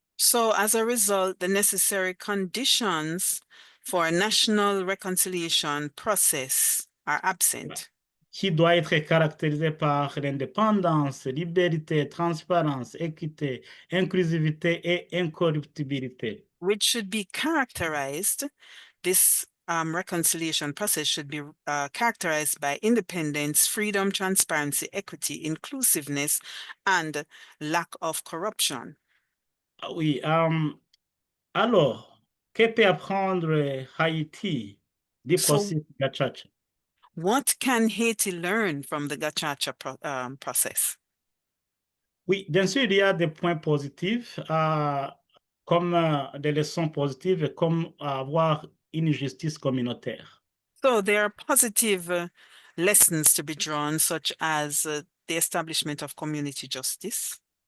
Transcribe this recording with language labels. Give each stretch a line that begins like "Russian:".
English: So as a result, the necessary conditions for a national reconciliation process are absent.
French: Qui doit être caractérisé par l'indépendance, liberté, transparence, équité, inclusivité et incorruptibilité.
English: Which should be characterized, this reconciliation process should be characterized by independence, freedom, transparency, equity, inclusiveness, and lack of corruption.
French: Oui, alors, que peut apprendre Haïti du processus Gachacha?
English: What can Haiti learn from the Gachacha process?
French: Oui, bien sûr, il y a des points positifs, comme des leçons positives, comme avoir une justice communautaire.
English: So there are positive lessons to be drawn, such as the establishment of community justice.